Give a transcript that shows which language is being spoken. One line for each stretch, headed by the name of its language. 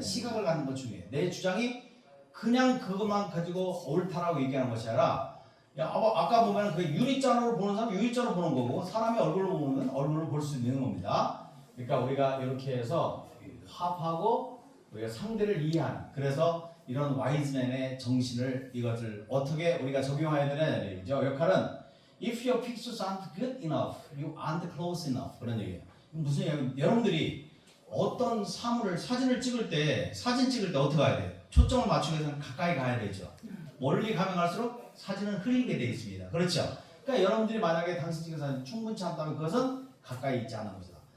Korean: 시각을 갖는 것 중요해요. 내 주장이 그냥 그것만 가지고 옳다라고 얘기하는 것이 아니라, 아까 보면 그 유리잔으로 보는 사람은 유리잔으로 보는 거고, 사람이 얼굴로 보는 건 얼굴로 볼 수 있는 겁니다. 그러니까 우리가 이렇게 해서 합하고 우리가 상대를 이해하는, 그래서 이런 와이즈맨의 정신을, 이것을 어떻게 우리가 적용해야 되느냐 얘기죠. 역할은
English: If your pictures aren't good enough, you aren't close enough.
Korean: 그런 얘기예요. 무슨 얘기예요? 여러분들이 어떤 사진을 찍을 때 어떻게 해야 돼요? 초점을 맞추기 위해서는 가까이 가야 되죠. 멀리 가면 갈수록 사진은 흐리게 되어 있습니다. 그렇죠? 그러니까 여러분들이 만약에 당신 찍은 사진 충분치 않다면 그것은 가까이 있지 않은 것이다.